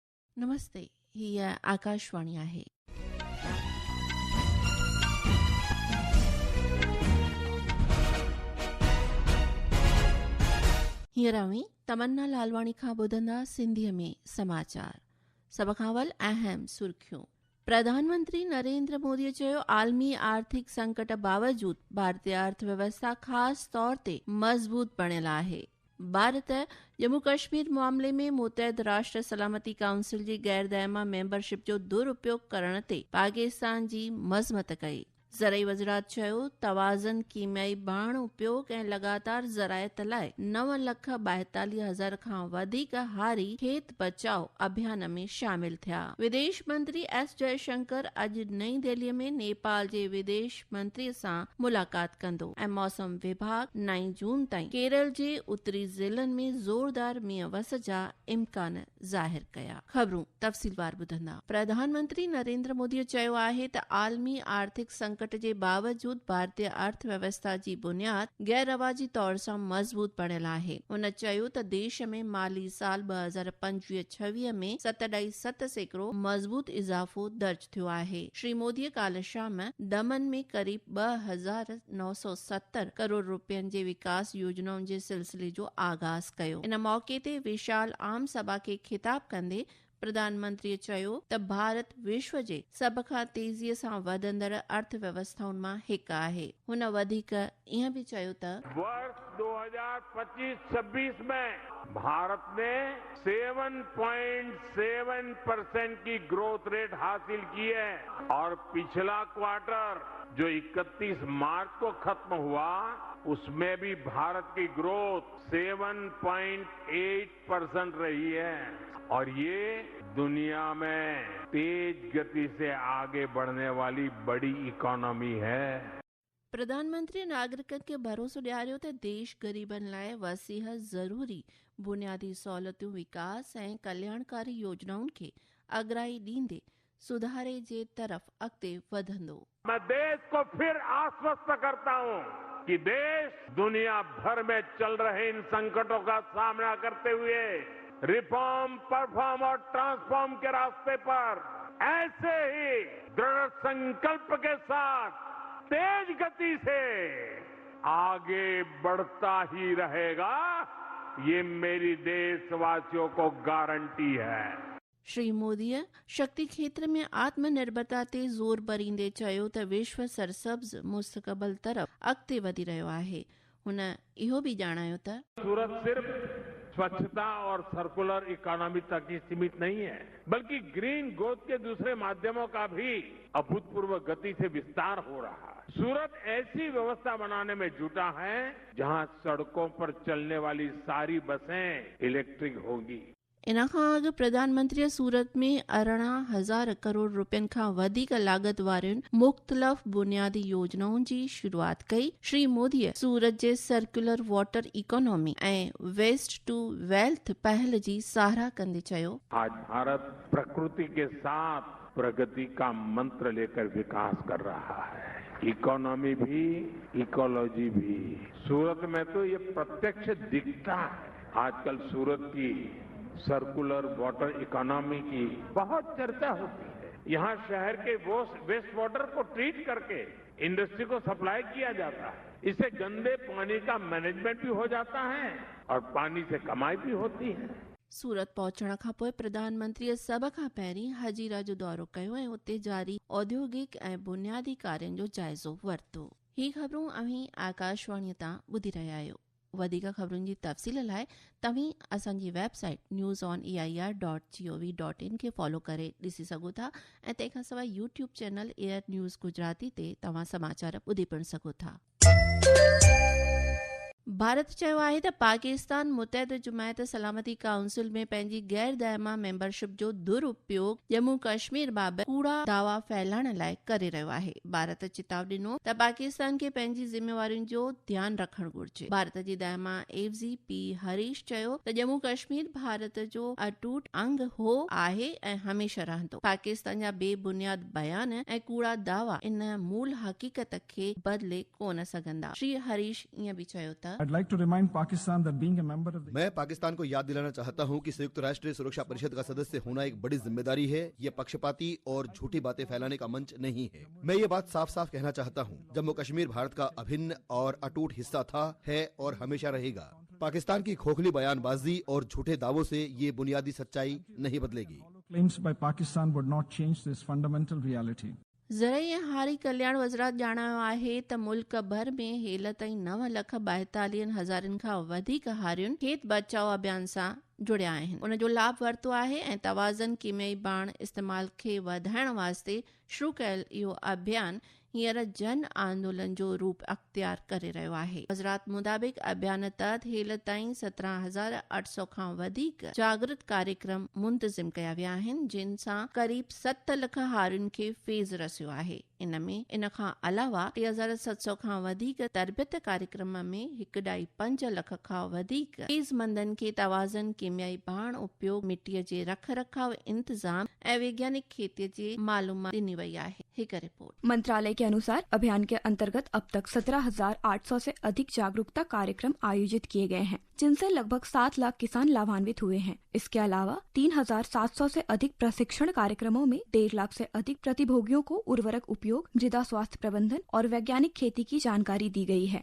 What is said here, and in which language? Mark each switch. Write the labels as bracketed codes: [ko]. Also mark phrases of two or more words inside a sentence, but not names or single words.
[sd] नमस्ते, हीअ आकाशवाणी आहे। हींअर तमन्ना लालवाणी खां ॿुधंदा सिंधीअ में समाचार। सभ खां अवल अहम सुर्खियूं। प्रधानमंत्री नरेंद्र मोदीअ चयो, आलमी आर्थिक संकट बावजूदि भारतीय अर्थव्यवस्था ख़ासि तौर ते मज़बूत बणियल आहे। भारत जम्मू कश्मीर मामले में मुतहद राष्ट्र सलामती काउंसिल जी गैरदायमा मेंबरशिप जो दुरुपयोग करण ते पाकिस्तान जी मज़मत कई। ज़रई वज़ीरात चयो, तवाज़न कीमियाई बाण उपयोग ऐं लगातार ज़रायत लाइ 9,42,000 खां वधीक हारी खेत बचाव अभियान में शामिल थिया। विदेश मंत्री एस जयशंकर अॼु नई दिल्लीअ में नेपाल जे विदेश मंत्री सां मुलाक़ात कंदो ऐं मौसम विभाग 9 जून ताईं केरल जे उत्तरी ज़िलनि में ज़ोरदार मींहुं वस जा इम्कान ज़ाहिर कया। ख़बरूं तफ़सीलवार ॿुधंदा। प्रधानमंत्री नरेंद्र मोदीअ चयो आहे त आलमी आर्थिक संकट जे बावजूद भारतीय अर्थव्यवस्था जी बुनियाद गैर रवाजी तौर सां मज़बूत बणियल आहे। हुन चयो त देश में माली साल 2025-26 में 7.7% मज़बूत इज़ाफ़ो दर्ज थियो आहे। श्री मोदीअ काल्ह शाम दमन में करीब 2,970 करोड़ रुपयनि जे विकास योजनाउनि जे सिलसिले जो आगाज़ कयो। इन मौके ते विशाल आम सभा खे ख़िताब कंदे प्रधानमंत्री चयो त भारत विश्व जे सभ खां तेज़ीअ सां वधंदड़ अर्थव्यवस्थाउनि मां हिकु आहे। हुन वधीक ईअं बि चयो त [hi] वर्ष 2025-26 में भारत ने 7.7% की [en] growth rate [hi] हासिल की है और पिछला क्वार्टर जो 31 मार्च को खत्म हुआ उसमें भी भारत की ग्रोथ 7.8% रही है और ये दुनिया में तेज गति से आगे बढ़ने वाली बड़ी इकोनॉमी है। [sd] प्रधानमंत्री नागरिकनि खे भरोसो ॾियारियो त देश ग़रीबनि लाइ वसीह ज़रूरी बुनियादी सहूलियतूं विकास ऐं कल्याणकारी योजनाउनि खे अॻराई ॾींदे सुधारे जे तरफ़ अॻिते वधंदो। [hi] मैं देश को फिर आश्वस्त करता हूं कि देश दुनिया भर में चल रहे इन संकटों का सामना करते हुए [en] reform, perform [hi] और ट्रांसफॉर्म के रास्ते पर ऐसे ही दृढ़ संकल्प के साथ तेज गति से आगे बढ़ता ही रहेगा। ये मेरी देशवासियों को गारंटी है। [sd] श्री मोदीअ शक्ति क्षेत्र में आत्मनिर्भरता ते ज़ोर भरींदे चयो त विश्व सरसब्ज़ मुस्तक़बिल तरफ़ अॻिते वधी रहियो आहे। हुन इहो बि ॼाणायो त [hi] सूरत सिर्फ स्वच्छता और [en] circular economy [hi] तक ही सीमित नहीं है, बल्कि [en] green growth [hi] के दूसरे माध्यमों का भी अभूतपूर्व गति से विस्तार हो रहा है। सूरत ऐसी व्यवस्था बनाने में जुटा है जहां सड़कों पर चलने वाली सारी बसें इलेक्ट्रिक होंगी। [sd] इन खां अॻु प्रधानमंत्रीअ सूरत में 18,000 करोड़ रुपयनि खां वधीक लागत वारियुनि मुख़्तलिफ़ बुनियादी योजनाउनि जी शुरूआत कई। श्री मोदीअ सूरत जे [en] circular water economy [sd] ऐं [en] waste to wealth [sd] पहल जी साराह कंदे चयो, [hi] आज भारत प्रकृति के साथ प्रगति का मंत्र लेकर विकास कर रहा है। इकोनॉमी भी, इकोलॉजी भी। सूरत में तो ये प्रत्यक्ष दिखता है। आजकल सूरत की [en] circular water economy [hi] की बहुत चर्चा होती है। यहाँ शहर के [en] waste water [hi] को ट्रीट करके इंडस्ट्री को सप्लाई किया जाता है। इससे गंदे पानी का मैनेजमेंट भी हो जाता है और पानी से कमाई भी होती है। [sd] सूरत पहुचण खां पोइ प्रधानमंत्रीअ सभ खां पहिरीं हजीरा जो दौरो कयो ऐं उते जारी औद्योगिक ऐं बुनियादी कार्यनि जो जाइज़ो वरितो। ही ख़बरूं अव्हीं आकाशवाणीअ तां ॿुधी रहिया आहियो। वधीक ख़बरुनि जी तफ़सील लाइ तव्हीं असांजी वेबसाइट newsoneir.gov.in खे फॉलो करे ॾिसी सघो था ऐं तंहिंखां सवाइ [en] YouTube channel [sd] एयर न्यूज़ गुजराती ते तव्हां समाचार ॿुधी पिणु सघो था। भारत चयो आहे त पाकिस्तान मुतहद जुमायत सलामती काउंसिल में पंहिंजी गैर दायमा मेंबरशिप जो दुरुपयोग जम्मू कश्मीर बाबति कूड़ा दावा फैलाइण लाइ करे रहियो आहे। भारत चिताव ॾिनो त पाकिस्तान खे पंहिंजी ज़िम्मेवारियुनि जो ध्यानु रखणु घुर्जे। भारत जी दायमा एफजी पी हरीश चयो त जम्मू कश्मीर भारत जो अटूट अंग हो आहे ऐं हमेशह रहंदो। पाकिस्तान जा बेबुनियाद बयान ऐं कूड़ा दावा इन मूल हक़ीक़त खे बदिले कोन सघंदा। श्री हरीश ईअं बि चयो त [en] I'd like to remind Pakistan that being a member of the [hi] मैं पाकिस्तान को याद दिलाना चाहता हूं कि संयुक्त राष्ट्र सुरक्षा परिषद का सदस्य होना एक बड़ी जिम्मेदारी है। ये पक्षपाती और झूठी बातें फैलाने का मंच नहीं है। मैं ये बात साफ साफ कहना चाहता हूं, जम्मू कश्मीर भारत का अभिन्न और अटूट हिस्सा था, है और हमेशा रहेगा। पाकिस्तान की खोखली बयानबाजी और झूठे दावों से ये बुनियादी सच्चाई नहीं बदलेगी। [en] claims by Pakistan would not change this fundamental reality. [sd] ज़रई ऐं हारी कल्याण वज़रात ॼाणायो आहे त मुल्क भर में हेल ताईं 9,42,000 खां वधीक हारियुनि खेत बचाओ अभियान सां जुड़िया आहिनि। उन जो लाभ वरितो आहे ऐं तवाज़न कीमयाई बाण इस्तेमाल खे वधाइण वास्ते शुरू कयल इहो अभियान हींअर जन आंदोलन जो रूप अख्तियार करे रहियो आहे। वज़रात मुताबिक़ अभियान तहत हेल ताईं 17,800 खां वधीक जागृत कार्यक्रम मुंतज़िम कया विया आहिनि, जिन सां क़रीब 7 लख हारियुनि खे फेज़ रसियो आहे। इनमें इन खां अलावा 3,700 खां वधीक तरबियत कार्यक्रम में 1.5 लख खां वधीक फीज़मंदनि खे तवाज़न कीमयाई बाण उपयोग, मिट्टीअ जे रख रखाव इंतजाम ऐं वैज्ञानिक खेतीअ जी मालूमात ॾिनी वई आहे। हिकु रिपोर्ट। [hi] मंत्रालय के अनुसार अभियान के अंतर्गत अब तक 17,800 से अधिक जागरूकता कार्यक्रम आयोजित किए गए हैं, जिनसे लगभग 7 लाख किसान लाभान्वित हुए हैं। इसके अलावा 3,700 से अधिक प्रशिक्षण कार्यक्रमों में 1.5 लाख से अधिक प्रतिभोगियों को उर्वरक उपयोग, मृदा स्वास्थ्य प्रबंधन और वैज्ञानिक खेती की जानकारी दी गई है।